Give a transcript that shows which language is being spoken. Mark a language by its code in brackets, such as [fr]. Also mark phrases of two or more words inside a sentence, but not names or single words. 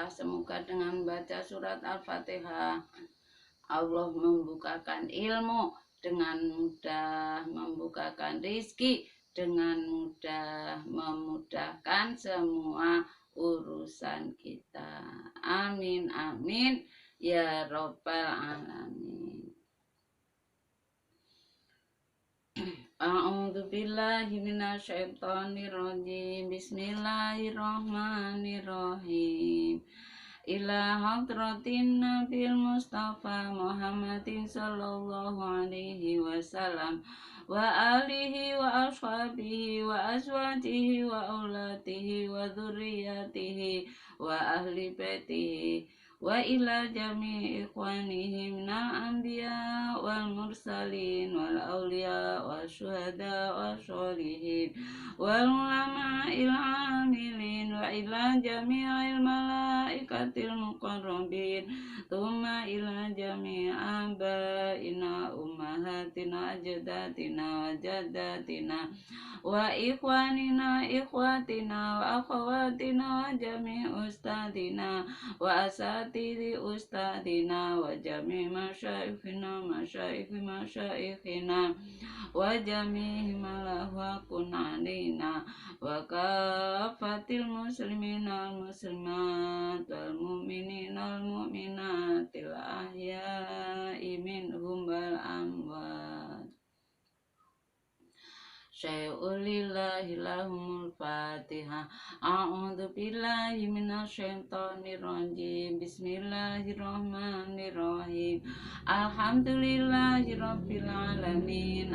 [id] Semoga dengan membaca surat Al-Fatihah Allah membukakan ilmu dengan mudah, membukakan rizki dengan mudah, memudahkan semua urusan kita. [ar] آمين آمين يا رب العالمين. أعوذ بالله من الشيطان الرجيم. بسم الله الرحمن الرحيم. إلى حضرة النبي المصطفى محمد صلى الله عليه وسلم وآله وأصحابه وأزواجه وأولاده وذرياته وأهل بيته وإلى جميع إخوانهم من الأنبياء والمرسلين والأولياء والشهداء والصالحين والعلماء العاملين وإلى جميع الملائكة المقربين ثم إلى جميع آبائنا أمهاتنا أجدادنا وجداتنا وإخواننا إخوتنا وأخواتنا وجميع أساتذتنا وأساتذة أساتذتنا وجميع مشايخنا مشايخنا وجميع من له حق علينا وكافة المسلمين والمسلمات والمؤمنين والمؤمنات الأحياء منهم والأموات. شيء لله لهم الفاتحة. أعوذ بالله من الشيطان الرجيم. بسم الله الرحمن الرحيم. الحمد لله رب العالمين.